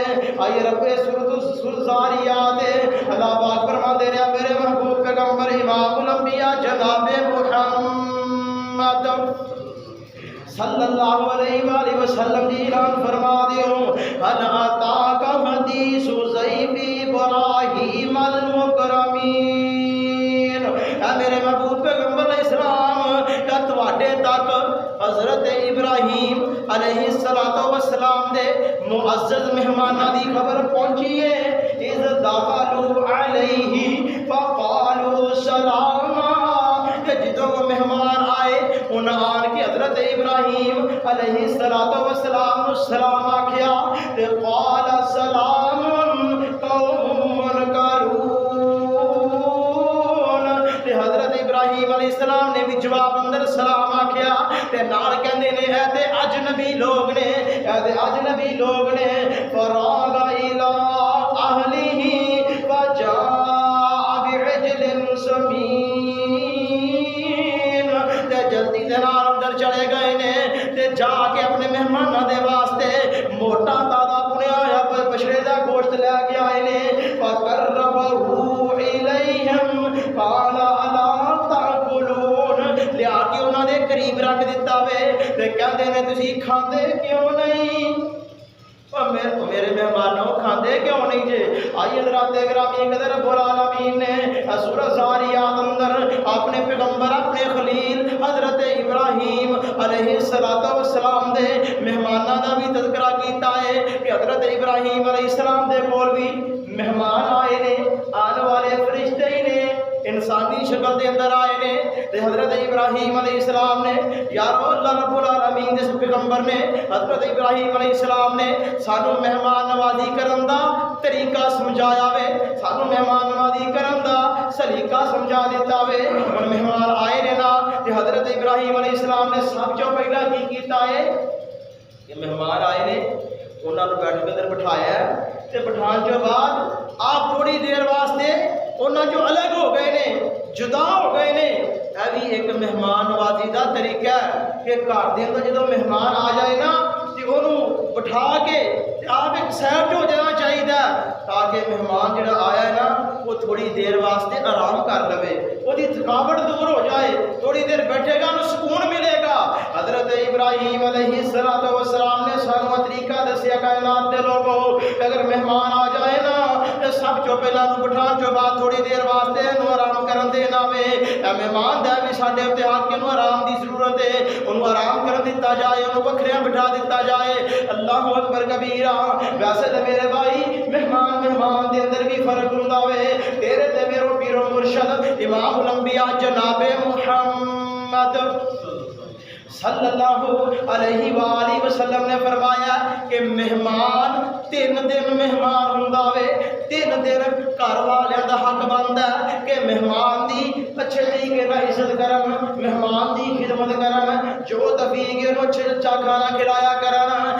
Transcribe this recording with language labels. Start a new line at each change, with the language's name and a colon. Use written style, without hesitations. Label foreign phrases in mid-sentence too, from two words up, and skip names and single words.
Punjabi: آئیے رب سورۃ الزاریات اللہ پاک فرما دے رہا میرے محبوب پیغمبر امام الانبیاء جناب محمد صلی اللہ علیہ وآلہ وسلم جی اعلان فرما دیو
Arabic: هل اتاک حدیث ضیف ابراہیم المکرمین۔
Punjabi: اے میرے محبوب پیغمبر علیہ السلام کیا تواڈے تک حضرت ابراہیم علیہ السلام دے معزز مہماناں دی خبر پہنچی ہے؟
Arabic: اذ دخلوا علیہ فقالوا سلاما،
Punjabi: کہ جدوں وہ مہمان آئے انہاں آن کے حضرت ابراہیم علیہ السلام نو سلام آکھیا، تے
Arabic: قال سلام قوم منکرون،
Punjabi: تے حضرت ابراہیم علیہ السلام نے بھی جواب اندر سلام آکھیا، تے نال کہندے نے اے تے اجنبی لوگ نے، اے تے اجنبی لوگ نے،
Arabic: فراغ الی اہلہ فجاء بعجل سمین،
Punjabi: تے جلدی دے نال اندر چلے گئے نے، تے جا کے اپنے مہماناں دے واسطے موٹا تازہ بنیا ہوا بچڑے دا گوشت لے کے آئے نے،
Arabic: فقربہ الیہم قال الا تاکلون،
Punjabi: لیا کے انہاں دے قریب رکھ دیتا وے، تے کہندے نے تسی کھاندے کیوں نہیں؟ اور میرے مہمانوں کھاندے کیوں نہیں جے؟ آئیے حضرات گرامی قدر رب العالمین نے سورہ زاریات اندر اپنے پیغمبر اپنے خلیل حضرت ابراہیم علیہ السلام دے مہماناں دا بھی تذکرہ کیتا ہے کہ حضرت ابراہیم علیہ السلام دے کول بھی مہمان آئے نے، آنے والے فرشتے ہی نے، انسانی شکل دے اندر آئے نے تے حضرت ابراہیم علیہ السلام نے یارو اللہ رب العالمین دے پیغمبر نے حضرت ابراہیم علیہ السلام نے سانو مہمان نوازی کرن دا طریقہ سمجھایا وے، سانو مہمان نوازی کرن دا سلیقہ سمجھا دیتا وے۔ ہن مہمان آئے نے نا تے حضرت ابراہیم علیہ السلام نے سب جو پہلا کی کیتا ہے کہ مہمان آئے نے انہاں نوں بیٹھ کے اندر بٹھایا ہے تے بٹھان کے بعد آپ تھوڑی دیر واسطے انہاں جو الگ ہو گئے نے، جدا ہو گئے نے۔ اے بھی ایک مہمان نوازی دا طریقہ ہے کہ گھر دے اندر جدوں مہمان آ جائے نا تے انہوں بٹھا کے تے آپ ایک سائڈ ہو جانا چاہیے تاکہ مہمان جڑا آیا ہے نا وہ تھوڑی دیر واسطے آرام کر لے، وہ دی تھکاوٹ دور ہو جائے، تھوڑی دیر بیٹھے گا انہوں سکون ملے گا۔ حضرت ابراہیم علیہ السلام نے سانو طریقہ دسیا کائنات دے لوگوں کہ اگر مہمان آ جائے نا تے سب جو پہلا بٹھان جو بعد تھوڑی دیر واسطے انہوں آرام کرن دینا وے۔ اے مہمان دے بھی ساڈے تے آ کے انہوں آرام دی ضرورت ہے، انہوں آرام کرن دیتا جائے، انہوں بکھریاں بٹھا دیتا جائے۔
Arabic: اللہ اکبر کبیرہ۔
Punjabi: ویسے تے میرے بھائی مہمان دے اندر بھی فرق ہوندا وے۔ تیرے تے میرے پیر و مرشد امام الانبیاء جناب محمد صلی اللہ علیہ وآلہ وسلم نے فرمایا کہ مہمان 3 دن مہمان ہوندا وے، 3 دن گھر والیاں دا حق بندا ہے کہ مہمان دی اچھے طریقے نال عزت کرن، مہمان دی خدمت کرن، جو تفیق ہے انہوں اچھا کھانا کھلایا کرن۔